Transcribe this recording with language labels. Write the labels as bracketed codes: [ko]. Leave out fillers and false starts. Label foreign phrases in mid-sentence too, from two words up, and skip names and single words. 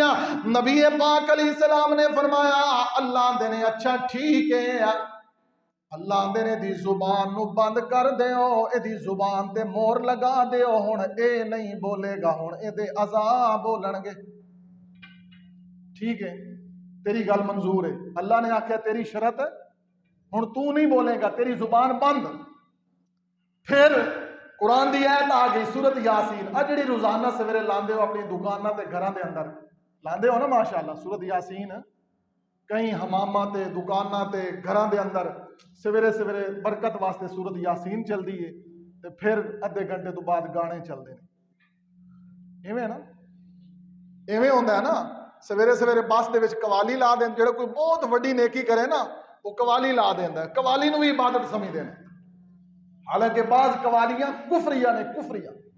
[pa] نبی پاک علیہ السلام نے فرمایا اللہ دے نے اچھا ٹھیک ہے، اللہ دے نے دی زبان نو بند کر دیو، اے دی زبان تے مور لگا دیو، ہن اے نہیں بولے گا، ہن اے دے اعضاء بولن گے۔ ٹھیک ہے تیری گل منظور ہے، اللہ نے آکھیا تیری شرط ہن تو نہیں بولے گا، تیری زبان بند۔ پھر قرآن دی آیت آ گئی سورت یاسین، جڑی روزانہ سویرے لاندے ہو اپنی دکاناں تے گھراں دے اندر لاندے ہو نا ماشاءاللہ، سورت یاسین کہیں حماماں تے دکاناں تے گھراں دے اندر سویرے سویرے برکت واسطے سورت یاسین چل دی ہے۔ تے پھر ادھے گھنٹے تو بعد [ur] گانے چلتے ہیں، [pa] ایویں نا، ایویں [ur] ہوتا ہے نا. [pa] سویرے سویرے بس دے وچ قوالی لا دین، جڑا کوئی بہت وڈی نیکی کرے نا وہ قوالی لا دیندا ہے، قوالی نو بھی عبادت سمجھدے ہیں، حالانکہ بعض قوالیاں کفریہ نے، کفریہ.